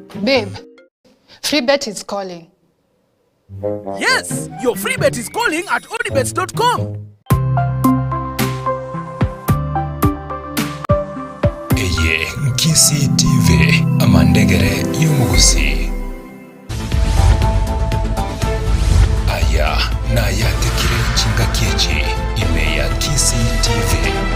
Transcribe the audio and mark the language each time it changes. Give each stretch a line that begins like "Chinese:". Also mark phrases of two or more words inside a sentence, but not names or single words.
English: Babe, free bet is calling. Yes, your free bet is calling at odibets.com.
Gusii: Eye Nkisi TV amandegere y'umuguzi. Aya na yatekire chinga kiechi ime ya Nkisi TV.